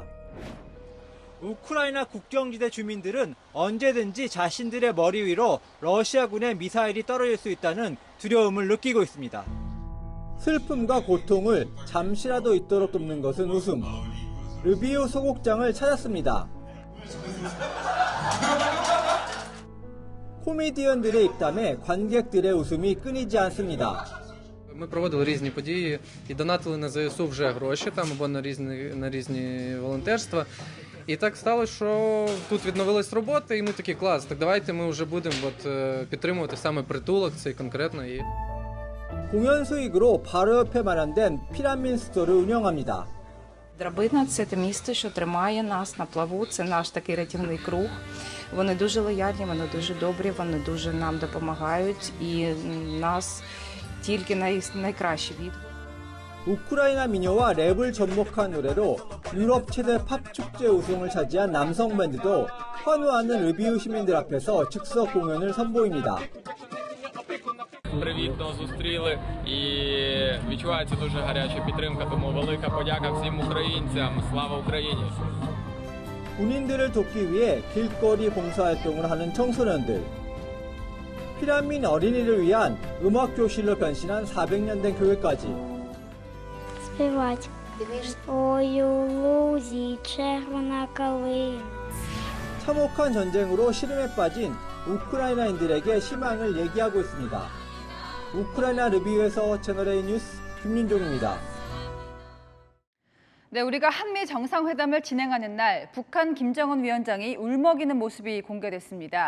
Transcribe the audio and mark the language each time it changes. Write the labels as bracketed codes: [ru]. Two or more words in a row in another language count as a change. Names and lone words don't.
[ko] 우크라이나 국경지대 주민들은 언제든지 자신들의 머리 위로 러시아군의 미사일이 떨어질 수 있다는 두려움을 느끼고 있습니다. 슬픔과 고통을 잠시라도 잊도록 돕는 것은 웃음. 르비오 소곡장을 찾았습니다. 코미디언들의 입담에 관객들의 웃음이 끊이지 않습니다. [uk] Ми проводили різні події і донатили на ЗСУ вже гроші там або на різні волонтерства. І так сталося, що тут відновилась робота, і ми такі клас. Так давайте ми вже будемо підтримувати саме притулок цей конкретно. [ko] 공연 수익으로 바로 옆에 마련된 피라민 스토어를 운영합니다. [uk] Драбина – це те місце, що тримає нас на плаву, це наш такий рятівний круг. Вони дуже лояльні, вони дуже добрі, вони дуже нам допомагають і нас тільки найкращі від. [ko] 우크라이나 민요와 랩을 접목한 노래로 유럽 최대 팝 축제 우승을 차지한 남성 밴드도 환호하는 르비우 시민들 앞에서 즉석 공연을 선보입니다. [uk] Привітно зустріли і відчувається дуже гаряча підтримка, тому велика подяка всім українцям. Слава Україні! [ko] 군인들을 돕기 위해 길거리 봉사활동을 하는 청소년들. 피라민 어린이를 위한 음악교실로 변신한 400년 된 교회까지. [uk] Співати. Ой, у лузі червона калина. [ko] 참혹한 전쟁으로 시름에 빠진 우크라이나인들에게 희망을 얘기하고 있습니다. 우크라이나 르비우에서 채널A 뉴스 김윤종입니다. 네, 우리가 한미 정상회담을 진행하는 날 북한 김정은 위원장이 울먹이는 모습이 공개됐습니다.